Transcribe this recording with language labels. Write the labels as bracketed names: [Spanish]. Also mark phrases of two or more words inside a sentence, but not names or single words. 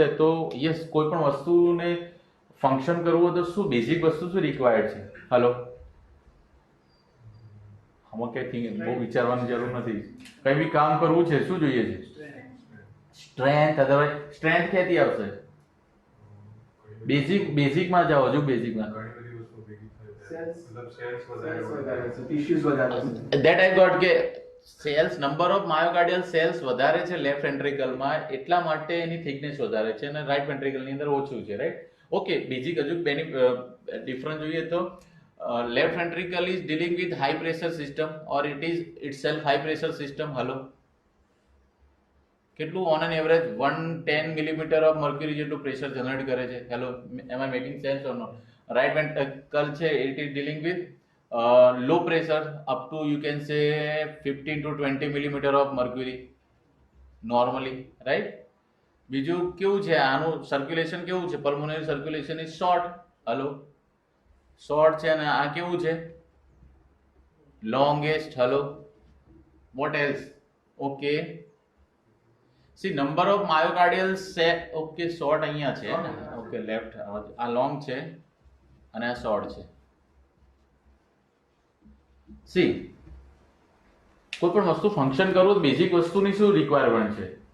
[Gujarati] તો યસ, કોઈ પણ વસ્તુને ફંક્શન કરવું હોય તો શું બેઝિક વસ્તુ શું રિક્વાયર્ડ છે? હલો, આમાં કંઈ બહુ વિચારવાની જરૂર નથી. કંઈ બી કામ કરવું છે, શું જોઈએ છે? સ્ટ્રેન્થ. અધરવાઇઝ સ્ટ્રેન્થ ક્યાંથી આવશે? બેઝિકમાં જાઓ, હજુ બેઝિકમાં. [English] That I got [Gujarati] કે સેલ્સ, [English] number of myocardial cells [Gujarati] વધારે છે [English] left ventricle, [Gujarati] એટલા માટે એની થિકનેસ વધારે છે અને [English] right ventricle [Gujarati] અંદર ઓછું છે, રાઈટ. ઓકે, બીજી હજુ ડિફરન્સ જોઈએ તો [English] left ventricle is dealing with high pressure system or it is itself high pressure system. [Gujarati] હલો, કેટલું [English] on an average [Gujarati] 110 [English] millimeter of mercury [Gujarati] જેટલું પ્રેશર જનરેટ કરે છે? [English] Hello, am I making sense or not? Right ventricle છે, it is dealing with low pressure up to you can say 15 to 20 millimeter of mercury normally, right. [Gujarati] બીજું કેવું છે આનું સર્ક્યુલેશન? કેવું છે? [English] pulmonary circulation is short. [Gujarati] હલો, શોર્ટ છે. અને આ કેવું છે? લોંગેસ્ટ. હલો, [English] what else? [Gujarati] ઓકે, સી [English] number of myocardial cell. [Gujarati] ઓકે, શોર્ટ અહીંયા છે ને. ઓકે, લેફ્ટ. આ લોંગ છે અને આ શોર્ટ છે. સી, કોઈ પણ વસ્તુ ફંક્શન કરવું, બેઝિક વસ્તુની શું રિક્વાયરમેન્ટ છે?